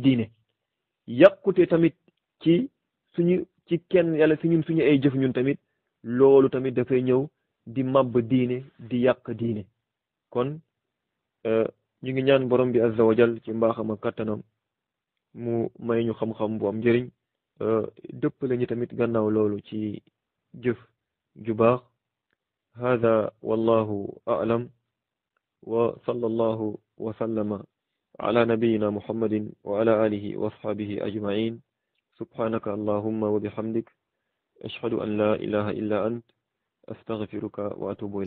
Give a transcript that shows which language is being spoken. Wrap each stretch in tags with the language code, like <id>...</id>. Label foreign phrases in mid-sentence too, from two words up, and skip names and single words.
<wo>diine yàqute tamit ci kenn yàlla si ñun suñu ay jëf ñun tamit loolu tamit dafay ñëw di màbb diine di yàq diine kon ñu ngi ñaan borom bi</wo> <ar>عز وجل</ar> <wo>ci mbaaxam ak kattanam mu may ñu xam-xam bu am njëriñ dëpp lañu tamit gannaaw loolu ci jëf ju baax</wo> <ar>هذا والله أعلم وصلى الله وسلم على نبينا محمد وعلى آله وأصحابه أجمعين سبحانك اللهم وبحمدك أشهد أن لا إله إلا أنت أستغفرك وأتوب إليك</ar>